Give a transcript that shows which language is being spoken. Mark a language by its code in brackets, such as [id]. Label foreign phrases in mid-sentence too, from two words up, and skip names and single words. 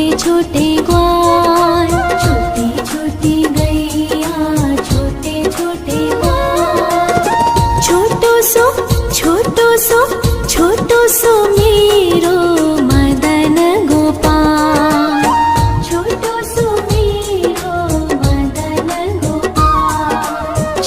[hi] छोटे ग्वाल, छोटी छोटी गैया छोटे छोटे ग्वाल। [bra] छोटो सो छोटो सो छोटो सो मेरो मदन गोपाल, छोटो सो मेरो मदन गोपाल।